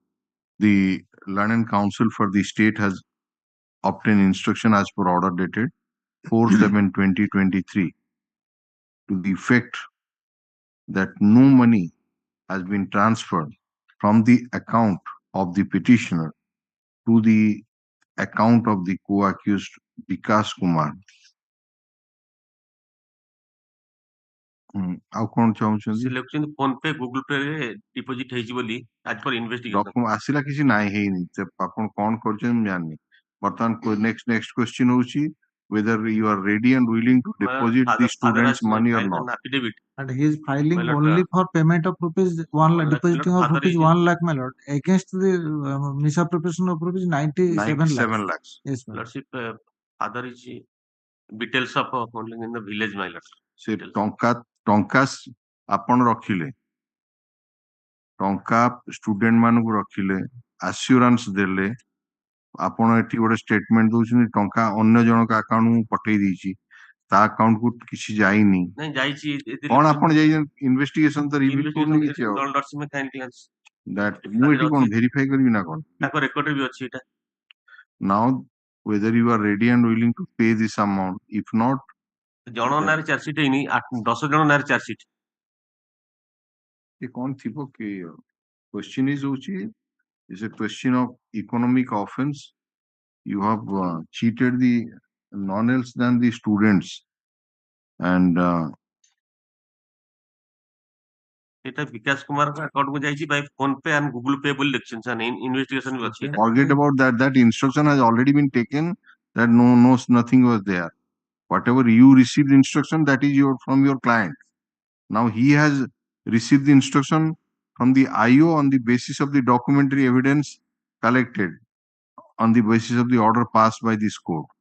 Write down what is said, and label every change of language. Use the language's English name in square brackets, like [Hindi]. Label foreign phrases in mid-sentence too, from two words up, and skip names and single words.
[English] The learned counsel for the state has obtained instruction as per order dated 4/7/2023 to the effect that no money has been transferred from the account of the petitioner to the account of the co-accused Vikas Kumar. [Odia] ଆଉ କଣ ଚାହୁଁଛନ୍ତି? ସେ ଲେଖୁଛନ୍ତି ଫୋନ ପେ ଗୁଗଲ ପେ ରେ ଡିପୋଜିଟ୍ ହେଇଛି ବୋଲି [English] as per investigation. [Odia] ଡକୁମେଣ୍ଟ ଆସିଲା କିଛି ନାହିଁ, ହେଇନି। ଆପଣ କଣ କରୁଛନ୍ତି ମୁଁ ଜାଣିନି। ବର୍ତ୍ତମାନ ନେକ୍ସଟ କ୍ୱେଶ୍ଚିନ୍ ହଉଛି [English] whether you are ready and willing to deposit the students' money or not. And he is filing My lord, only for payment of rupees 1 lakh, depositing of father rupees is- 1 lakh, my lord, against the misappropriation of rupees 97 lakhs. Yes, my lord. Lordship, father is details of holding in the village, my lord. [Odia] ସେ ଟଙ୍କା ଆପଣ ରଖିଲେ, ଟଙ୍କା ଷ୍ଟୁଡେଣ୍ଟ ମାନଙ୍କୁ ରଖିଲେ, ଆସ୍ୟୁରାନ୍ସ ଦେଲେ, ଆପଣ ଏଠି ଗୋଟେ ଷ୍ଟେଟମେଣ୍ଟ ଦଉଛନ୍ତି ଟଙ୍କା ଅନ୍ୟ ଜଣଙ୍କ ଆକାଉଣ୍ଟ ମୁଁ ପଠେଇ ଦେଇଛି, ତା ଆକାଉଣ୍ଟ କୁ କିଛି ଯାଇନି। ନାଇଁ ଯାଇଛି, କଣ ଆପଣ ଯାଇଛନ୍ତି? ଇନଭେଷ୍ଟିଗେସନ ତ ରିଭିଲ୍ କରୁନି କିଛି। ଆଉ [English] Lordship kindly [Odia] that ମୁଁ ଏଠି କଣ ଭେରିଫାଇ କରିବି ନା କଣ? ତାଙ୍କ ରେକର୍ଡରେ ବି ଅଛି ଏଟା। [English] Now whether you are ready and willing to pay this amount, if not, [Odia] ଜଣ ନାଁରେ ଚାର୍ଜସିଟ୍ ହେଇନି, 10 ଜଣ ନାଁରେ ଚାର୍ଜସିଟ୍। ଏ କଣ ଥିବ କି? [English] Question is ହଉଛି, is a question of economic offense. You have cheated the none else than the students, and [Odia] এটা ବିକାଶ କୁମାରଙ୍କ ଆକାଉଣ୍ଟକୁ ଯାଇଛି ବାଇ ଫୋନ ପେ ଆଣ୍ଡ ଗୁଗଲ ପେ ବୋଲି ଲେଖିଛନ୍ତି ସାର୍, ଇନଭେଷ୍ଟିଗେସନ ବି ଅଛି। [English] forget about that. That instruction has already been taken. That nothing was there. Whatever you received instruction, that is from your client. Now he has received the instruction from the IO on the basis of the documentary evidence collected, on the basis of the order passed by this court.